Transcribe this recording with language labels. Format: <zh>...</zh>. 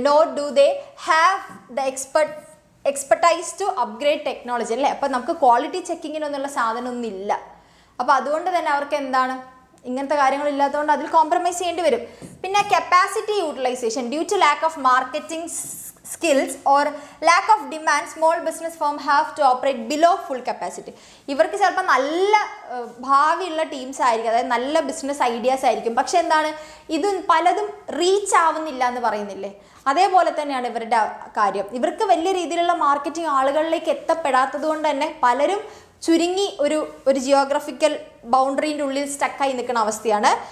<en>nor do they have the expertise to upgrade technology</en> <ml>അല്ലേ. അപ്പം നമുക്ക് ക്വാളിറ്റി ചെക്കിങ്ങിനൊന്നുള്ള സാധനമൊന്നും ഇല്ല. അപ്പോൾ അതുകൊണ്ട് തന്നെ അവർക്ക് എന്താണ്, ഇങ്ങനത്തെ കാര്യങ്ങളില്ലാത്തതുകൊണ്ട് അതിൽ കോംപ്രമൈസ് ചെയ്യേണ്ടി വരും. പിന്നെ</ml> <en>Capacity utilisation due to lack of marketing skills or lack of demand, small business firm have to operate below full capacity.</en> <ml>ഇവർക്ക് ചിലപ്പോൾ നല്ല ഭാവിയുള്ള ടീംസ് ആയിരിക്കും, അതായത് നല്ല ബിസിനസ് ഐഡിയാസ് ആയിരിക്കും. പക്ഷെ എന്താണ്, ഇത് പലതും റീച്ച് ആവുന്നില്ല എന്ന് പറയുന്നില്ലേ, അതേപോലെ തന്നെയാണ് ഇവരുടെ കാര്യം. ഇവർക്ക് വലിയ രീതിയിലുള്ള മാർക്കറ്റിംഗ് ആളുകളിലേക്ക് എത്തപ്പെടാത്തത് കൊണ്ട് തന്നെ പലരും ചുരുങ്ങി ഒരു ജിയോഗ്രഫിക്കൽ ബൗണ്ടറിൻ്റെ ഉള്ളിൽ സ്റ്റക്കായി നിൽക്കുന്ന അവസ്ഥയാണ്.</ml>